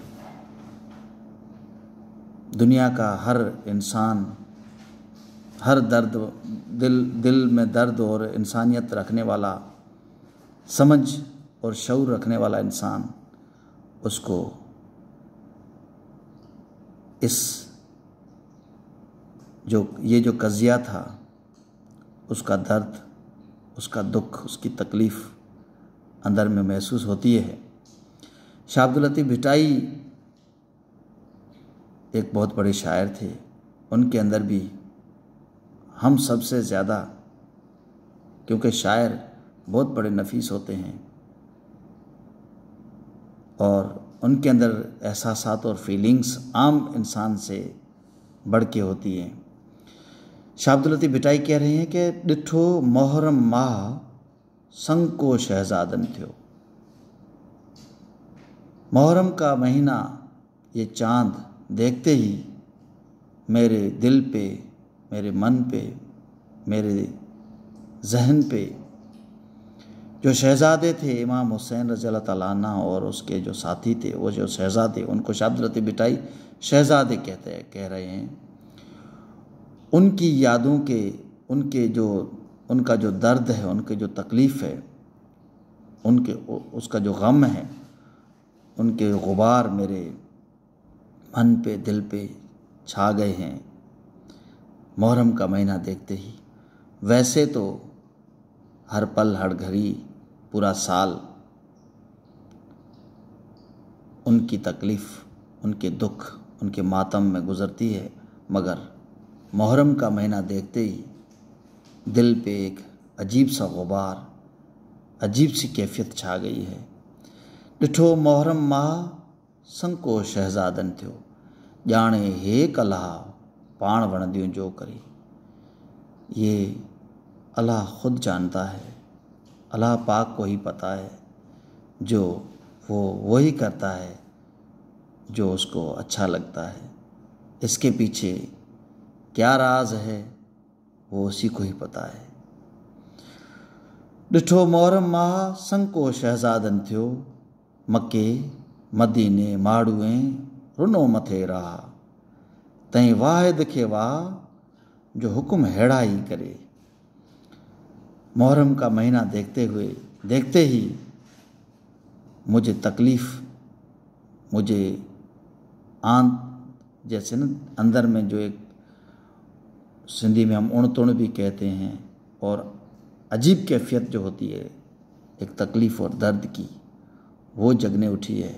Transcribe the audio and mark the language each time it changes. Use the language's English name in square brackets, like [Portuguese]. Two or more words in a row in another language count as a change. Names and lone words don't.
[Urdu] دنیا کا ہر انسان، ہر درد دل میں درد اور انسانیت رکھنے والا، سمجھ اور شعور رکھنے والا انسان اس کو اس یہ جو قضیہ تھا، اس کا درد، اس کا دکھ، اس کی تکلیف اندر میں محسوس ہوتی ہے. شاہ عبداللطیف بھٹائی ایک بہت بڑے شاعر تھے. ان کے اندر بھی ہم سب سے زیادہ، کیونکہ شاعر بہت بڑے نفیس ہوتے ہیں اور ان کے اندر احساسات اور فیلنگز عام انسان سے بڑھ کے ہوتی ہیں. شاہ عبداللطیف بھٹائی کہہ رہے ہیں کہ [Sindhi] ॾिठो मोहरम माह संको शहजादन थियो। [Urdu] محرم کا مہینہ، یہ چاند دیکھتے ہی میرے دل پہ، میرے من پہ، میرے ذہن پہ جو شہزادے تھے امام حسین [Arabic] رضي الله تعالى عنه [Urdu] اور اس کے جو ساتھی تھے، وہ جو شہزادے، ان کو شاہ عبداللطیف بھٹائی شہزادے کہہ رہے ہیں. ان کی یادوں کے، ان کا جو درد ہے، ان کی جو تکلیف ہے، اس کا جو غم ہے، ان کے غبار میرے من پہ، دل پہ چھا گئے ہیں محرم کا مہینہ دیکھتے ہی. ویسے تو ہر پل، ہر گھڑی، پورا سال ان کی تکلیف، ان کے دکھ، ان کے ماتم میں گزرتی ہے، مگر محرم کا مہینہ دیکھتے ہی دل پہ ایک عجیب سا غبار، عجیب سی کیفیت چھا گئی ہے. [Sindhi] ॾिठो मोहरम माह संको शहज़ादन थियो, ॼाणे हे कला पाण वणंदियूं जो करे। [Urdu] یہ اللہ خود جانتا ہے، اللہ پاک کو ہی پتا ہے، جو وہ وہی کرتا ہے جو اس کو اچھا لگتا ہے. اس کے پیچھے کیا راز ہے وہ اسی کو ہی پتا ہے. [Sindhi] ॾिठो मोहरम माह संको शहज़ादन थियो, मके मदीने माड़ूए रुनो मथे रहा। तई वाहिद खे वाह जो हुक्म हेड़ा ही करे। [Urdu] محرم کا مہینہ دیکھتے ہی مجھے تکلیف، مجھے جیسے نہ اندر میں جو ایک سندھی میں ہم [Sindhi] उण तुण [Urdu] بھی کہتے ہیں، اور عجیب کیفیت جو ہوتی ہے ایک تکلیف اور درد کی، وہ جگنے اٹھی ہے.